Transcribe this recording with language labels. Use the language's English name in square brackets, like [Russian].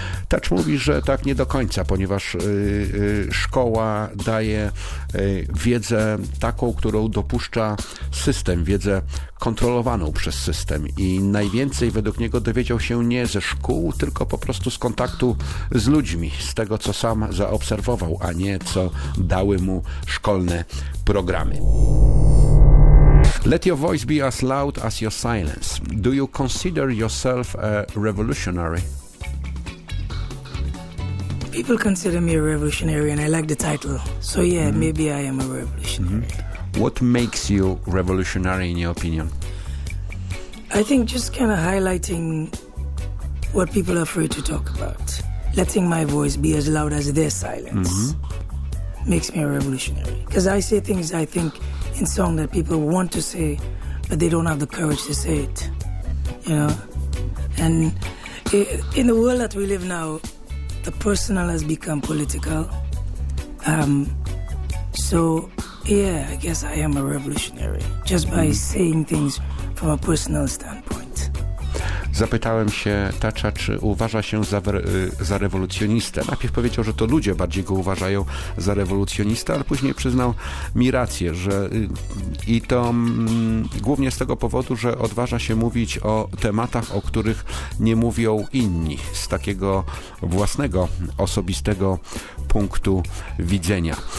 [Polish] Touch mówi, że tak nie do końca, ponieważ szkoła daje wiedzę taką, którą dopuszcza system, wiedzę kontrolowaną przez system i najwięcej według niego dowiedział się nie ze szkół, tylko po prostu z kontaktu z ludźmi, z tego, co sam zaobserwował, a nie co dały mu szkolne programy. [English] Let your voice be as loud as your silence. Do you consider yourself a revolutionary? People consider me a revolutionary, and I like the title. So yeah, maybe I am a revolutionary. What makes you revolutionary in your opinion? I think just kind of highlighting what people are afraid to talk about. Letting my voice be as loud as their silence makes me a revolutionary. Because I say things I think in song that people want to say, but they don't have the courage to say it. You know? And in the world that we live now, the personal has become political. So, yeah, I guess I am a revolutionary. Just by saying things from a personal standpoint. [Polish] Zapytałem się Tacha, czy uważa się za rewolucjonistę. Najpierw powiedział, że to ludzie bardziej go uważają za rewolucjonistę, ale później przyznał mi rację, że i to głównie z tego powodu, że odważa się mówić o tematach, o których nie mówią inni, z takiego własnego, osobistego punktu widzenia.